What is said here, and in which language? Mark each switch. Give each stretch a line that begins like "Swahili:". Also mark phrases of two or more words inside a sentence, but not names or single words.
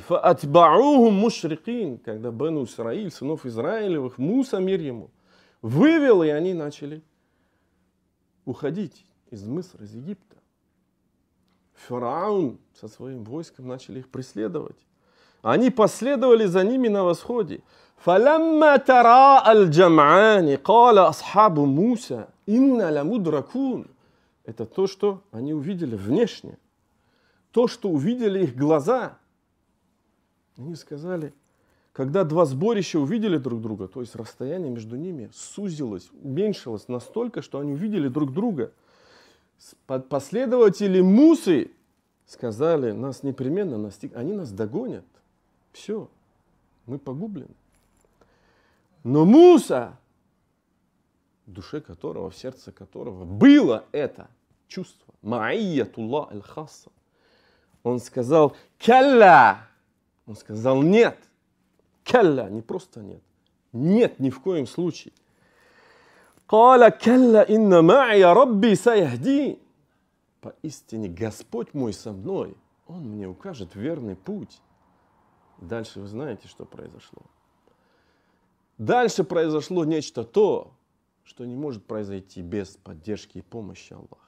Arabic: فأتبعوهم مشرقين,
Russian: когда Бану Исраиль, сынов Израилевых, Муса, мир ему, вывел, и они начали уходить из Мисра, из Египта. Фараон со своим войском начали их преследовать. Они последовали за ними на восходе.
Arabic: فَلَمَّا تَرَاءَ الْجَمْعَانِ قَالَ أَصْحَابُ مُوسَى إِنَّا لَمُدْرَكُونَ.
Russian: Это то, что они увидели внешне. То, что увидели их глаза. Они сказали, когда два сборища увидели друг друга, то есть расстояние между ними сузилось, уменьшилось настолько, что они увидели друг друга. Последователи Мусы сказали, нас непременно настигнут, они нас догонят. Все, мы погублены. Но Муса, в душе которого, в сердце которого было это чувство,
Arabic: معية الله الخاصة,
Russian: он сказал «Калла». Он сказал «нет». «Калла», не просто «нет». Нет, ни в коем случае.
Arabic: «قال كلا إن معي ربي سيهدي».
Russian: Поистине Господь мой со мной, Он мне укажет верный путь. Дальше вы знаете, что произошло. Дальше произошло нечто то, что не может произойти без поддержки и помощи Аллаха.